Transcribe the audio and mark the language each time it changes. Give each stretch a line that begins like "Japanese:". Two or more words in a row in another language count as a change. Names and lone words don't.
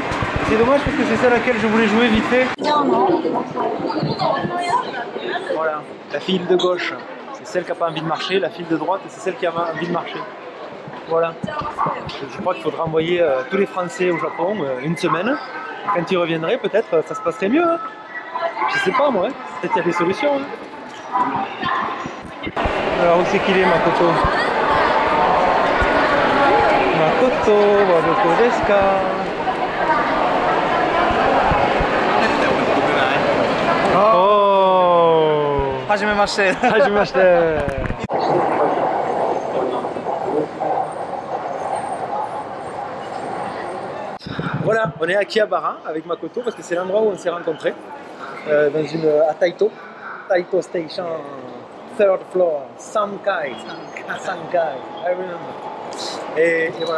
French: C'est dommage parce que c'est celle à laquelle je voulais jouer vite fait. Voilà, la file de gauche, c'est celle qui n'a pas envie de marcher, la file de droite, c'est celle qui a envie de marcher. Voilà. Je crois qu'il faudra envoyer tous les Français au Japon une semaine. Et quand ils reviendraient, peut-être ça se passerait mieux. Hein. Je sais pas moi, hein. Peut-être qu'il y a des solutions. Hein. Alors où c'est qu'il est, Makoto?
Japanese: Makoto, はどこですか?
French: Oh!
Japanese: はじめまして！はじめまして!
French: Voilà, on est à Akihabara avec Makoto parce que c'est l'endroit où on s'est rencontrés à Taito Station,
English: third floor, Sankai, I remember.
French: Et voilà.